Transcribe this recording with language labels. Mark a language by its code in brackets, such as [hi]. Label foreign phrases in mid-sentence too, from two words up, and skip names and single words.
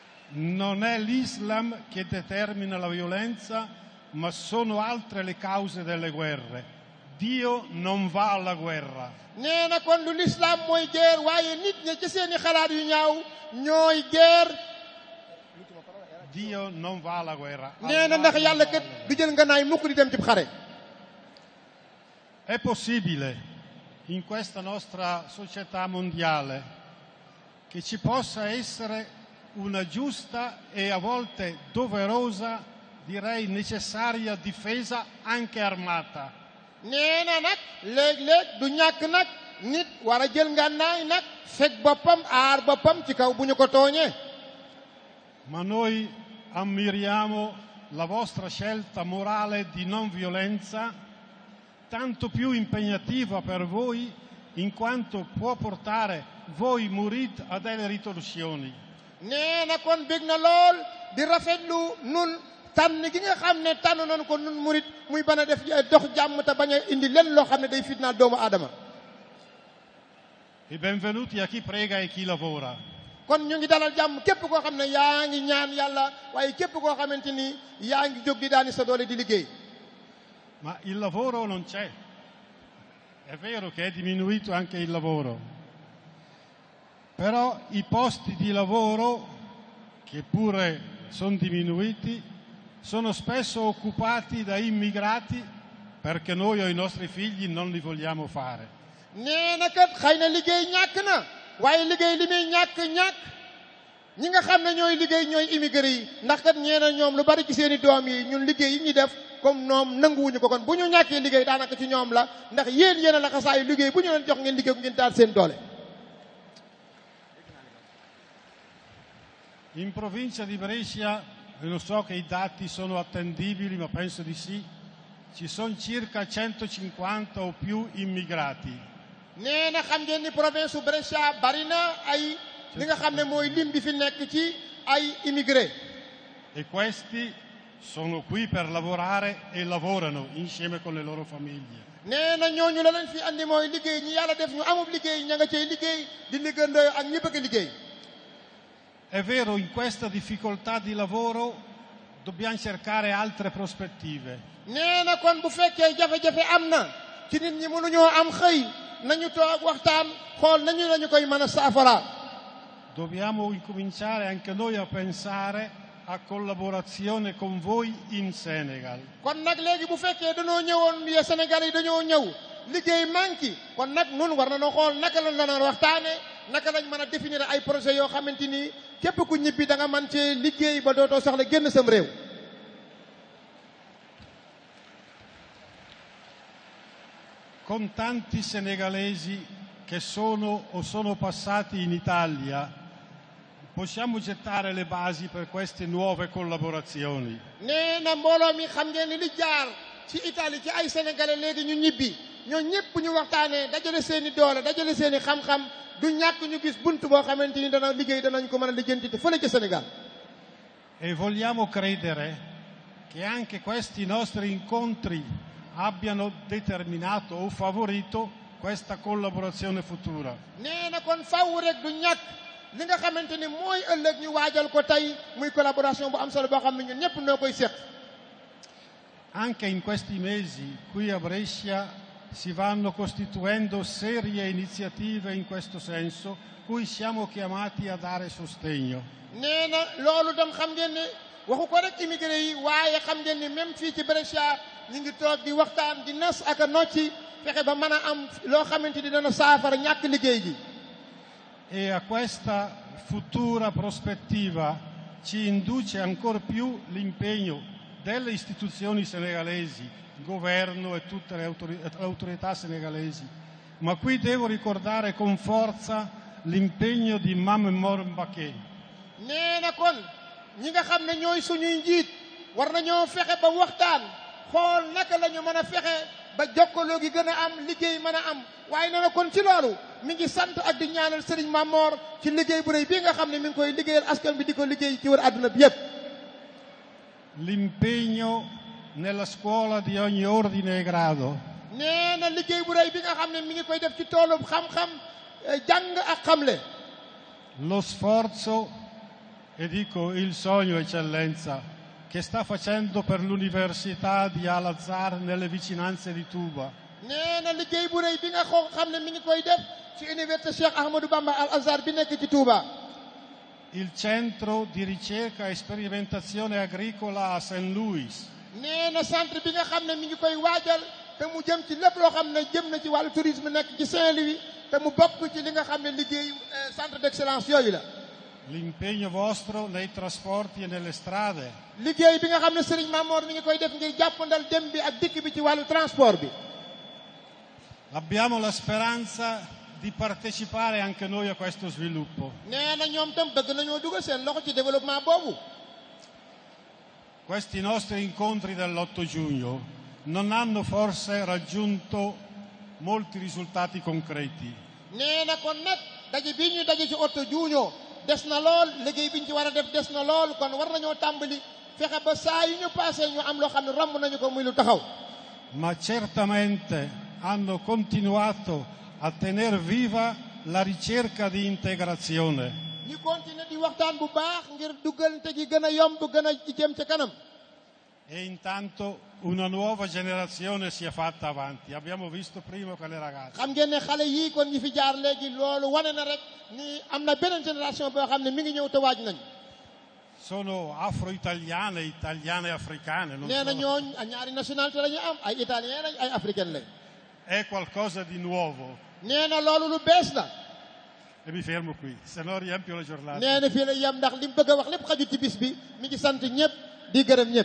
[it] non è l'Islam che determina la violenza, ma sono altre le cause delle guerre. Dio non va alla guerra. [wo] nee na kon du l'islam mooy guerre waaye nit ñi ci seeni xalaat yu ñaaw ñooy guerre. [it] Dio non va alla guerra. [wo] nee na ndax yàlla kat du jël nganaay mukk di dem ci xare. [it] È possibile in questa nostra società mondiale che ci possa essere una giusta e a volte doverosa, direi necessaria difesa anche armata. [wo] nee na nag léeg-léeg du ñàkk nag nit war a jël ngànnaay nag fekk boppam aar boppam ci kaw bu ñu ko tooñee. [it] Ma noi ammiriamo la vostra scelta morale di non violenza, tanto più impegnativa per voi in quanto può portare voi murid a delle ritorsioni. [wo] nee na kon bég na lool di rafetlu nun tànn gi nga xam ne tànn nañ ko nun murit muy bana def dox jàmm te bañ a indi len loo xam ne day fitnaal doomu aadama. [it] E benvenuti a chi prega e chi lavora. [wo] kon ñu ngi dalal jàmm képp koo xam ne yaa ngi ñaan yàlla waaye képp koo xamante ni yaa ngi jóg di daani sa doole di liggéey. [it] Ma il lavoro non c'è. È vero che è diminuito anche il lavoro, però i posti di lavoro, che pure sono diminuiti, sono spesso occupati da immigrati perché noi o i nostri figli non li vogliamo fare. [wo] nee na kat xëy na liggéey ñàkk na waaye liggéey li muy ñàkk ñi nga xam ne ñooy liggéey ñooy immigré yi ndax kat ñee na ñoom lu bari ci seeni doom yi ñun liggéey yi ñuy def comme ñoom nanguwuñu ko kon bu ñu ñàkkee liggéey daanaka ci ñoom la ndax yéen a la xasaayu liggéey bu ñu leen jox ngeen liggéey ngeen taal seen doole. [it] In provincia di Brescia, non so che i dati sono attendibili, ma penso di sì, ci sono circa 150 o più immigrati. [wo] nee na xam ngeen ni province su Brescia bari na ay li nga xam ne mooy lim bi fi nekk ci ay immigré. [it] E questi sono qui per lavorare e lavorano insieme con le loro famiglie. [wo] nee na ñooñu la lañ fi andi mooy liggéey ñi yàlla def ñu amub liggéey ña nga cay liggéey di liggéeyandoo ak ñi bëgg liggéey. [it] È vero, in questa difficoltà di lavoro dobbiamo cercare altre prospettive. [wo] nee na kon bu fekkee jafe-jafe am na ci nit ñi mënuñoo am xëy nañu toog waxtaan xool nañu lañu koy mën a saafara. [it] Dobbiamo incominciare anche noi a pensare a collaborazione con voi in Senegal. [wo] kon nag léegi bu fekkee dañoo ñëwoon ya Sénégal yi dañoo ñëw liggéey manqué kon nag nun war nañoo xool naka lañ la naan waxtaane naka lañ mën a définir ay projet yoo xamante ni képp ku ñibbi da nga mën cee liggéey ba dootoo soxla génn sam réew. [it] Con tanti senegalesi che sono o sono passati in Italia, possiamo gettare le basi per queste nuove collaborazioni. [wo] nee na mbooloo mi xam ngeen ni li jaar ci Italie ci ay sénégalais léegi ñu ñibbi ñoo ñëpp ñu waxtaanee dajale seeni doole dajale seeni xam-xam du ñàkk ñu gis bunt boo xamante ni dana liggéey danañ ko mën a lijjanti te fële ca Sénégal. [it] E vogliamo credere che anche questi nostri incontri abbiano determinato o favorito questa collaborazione futura. [wo] nee na kon faaw rek du ñàkk li nga xamante ni mooy ëllëg ñu waajal ko tey muy collaboration bu am solo boo xam ne ñun ñëpp noo koy seq. [it] Anche in questi mesi qui a Brescia si vanno costituendo serie iniziative in questo senso, cui siamo chiamati a dare sostegno. [wo] nee na loolu tam xam ngeen ne waxu ko rek immigré yi waaye xam ngeen ni même fii ci Brescia ñu ngi toog di waxtaan di nas ak a nocci fexe ba mën a am loo xamante ni dana saafara ñàkk liggéey gi. [it] E a questa futura prospettiva ci induce ancor più l'impegno delle istituzioni senegalesi, il governo e tutte le autorità senegalesi. Ma qui devo ricordare con forza l'impegno di Mame Mor Mbacké. [wo] nee na kon ñi nga xam ne ñooy suñuy njiit war nañoo fexe ba waxtaan xool naka la ñu mën a fexe ba jokkaloo gi gën a am liggéey mën a am waaye nee na kon ci loolu mi ngi sant ak di ñaanal Serigne Mamor ci liggéey bu rëy bii nga xam ne mi ngi koy liggéeyal askan bi di ko liggéey ci wër àdduna bi yépp. [it] L'impegno nella scuola di ogni ordine e grado. [wo] nee na liggéey bu rëy bi nga xam ne mi ngi koy def ci toolub xam-xam jàng ak xamle. [it] Lo sforzo e dico il sogno, eccellenza, che sta facendo per l'università di Al-Azhar nelle vicinanze di Touba. [wo] nee na liggéey bu rëy bi nga xam ne mi ngi koy def ci université Cheikh Ahmadou Bamba Al Azhar bi nekk ci Touba. [it] Il centro di ricerca e sperimentazione agricola a St. Louis. [wo] nee na centre bi nga xam ne mi ngi koy waajal te mu jëm ci lépp loo xam ne jëm na ci wàllu tourisme nekk ci Saint-Louis te mu bokk ci li nga xam ne liggéey [fr] centre d'excellence [wo] yooyu la. [it] L'impegno vostro nei trasporti e nelle strade. [wo] liggéey bi nga xam ne Serigne Mamor mi ngi koy def ngir jàppandal dem bi ak dikk bi ci wàllu transport bi. [it] Abbiamo la speranza di partecipare anche noi a questo sviluppo. [wo] nee na ñoom tam bëgg nañoo dugal seen loxo ci développement boobu. [it] Questi nostri incontri dell'8 giugno non hanno forse raggiunto molti risultati concreti. [wo] nee na kon nag daje bi ñu daje ci 8 giugno des na lool liggéey bi ñu ci war a def des na lool kon war nañoo tàmbali fexe ba saa yu ñu passé ñu am loo xam ne romb nañu ko muy lu taxaw. [it] Ma certamente hanno continuato a tener viva la ricerca di integrazione. [wo] ñu continuer di waxtaan bu baax ngir duggante gi gën a yomb gën a jëm ca kanam. [it] E intanto una nuova generazione si è fatta avanti. Abbiamo visto prima quelle ragazze. [wo] xam ngeen ne xale yii kon ñi fi jaar léegi loolu wane na rek ni am na beneen génération boo xam ne mi ngi ñëw te waaj nañ. [it] Sono afro-italiane, italiane e africane. Non [wo] nee na [it] sono... [wo] ñooñ ñaari nationalité la ñu am ay italien lañ ay africain lañ. [it] È qualcosa di nuovo. [wo] nee na loolu lu bees la. [it] E mi fermo qui, se no riempio la giornata. [wo] nee na fii la yem ndax li mu bëgg a wax lépp xaju ci bis bi mi ngi sant ñëpp di gërëm ñëpp.